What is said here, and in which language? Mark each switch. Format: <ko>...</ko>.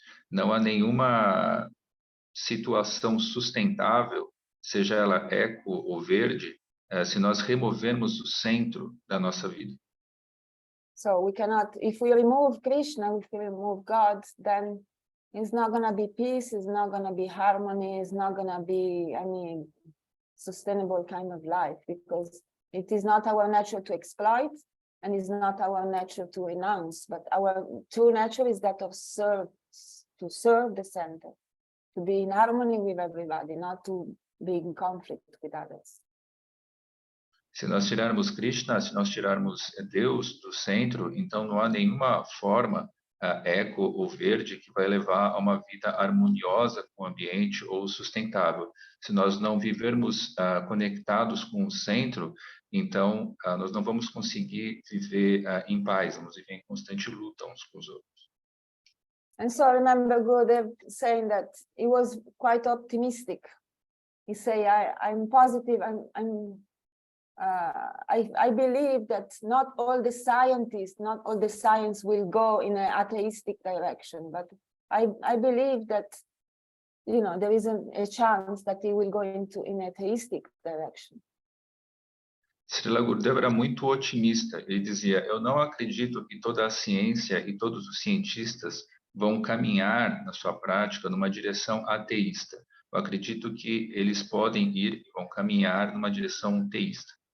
<pt>Não há nenhuma situação sustentável, seja ela eco ou verde, se nós removermos o centro da nossa vida.</pt> <en>So we cannot, if we remove Krishna, if we remove God, then it's not going to be peace, it's not going to be harmony, it's not going to be any sustainable kind of life, because it is not our nature to exploit, and it's not our nature to renounce, but our true nature is that of to serve the center, to be in harmony with everybody, not to be in conflict with others.</en> <pt>Se nós tirarmos Krishna, se nós tirarmos Deus do centro, então não há nenhuma forma eco ou verde que vai levar a uma vida harmoniosa com o ambiente ou sustentável. Se nós não vivermos conectados com o centro, então nós não vamos conseguir viver em paz, vamos viver em constante luta uns com os outros.</pt> <en>And so I remember Gurudev saying that he was quite optimistic. He say, I'm positive, I believe that not all the scientists, not all the science will go in an atheistic direction, but I believe that, you know, there is a chance that he will go in a theistic direction.</en> <pt>Srila Gurudeva era muito otimista. Ele dizia, eu não acredito que toda a ciência e todos os cientistas vão caminhar na sua prática numa direção ateísta. Eu acredito que eles podem ir e vão caminhar numa direção teísta.</pt>